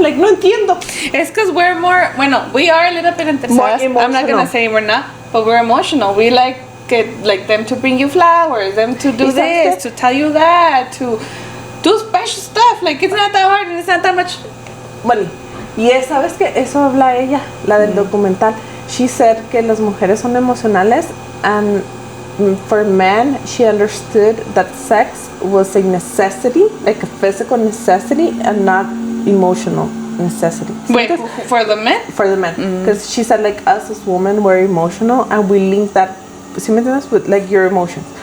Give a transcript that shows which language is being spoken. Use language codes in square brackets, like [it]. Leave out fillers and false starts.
[es] Like, no entiendo. [en] It's because we're more, bueno, we are a little bit [es] interesadas. [en] I'm not emotional. gonna say we're not, but we're emotional. We like them to bring you flowers, them to do this, to tell you that, to do special stuff. Like, it's not that hard and it's not that much. [es] Bueno, y ¿sabes qué? Eso habla ella, la del documental. [en] She said [es] que las mujeres son emocionales, [en] and for men, she understood that sex was a necessity, like a physical necessity, and not emotional necessity. Wait, for the men? For the men, because she said like us as women we're emotional and we link that, [es] ¿sí me entiendes? [en] With like your emotions.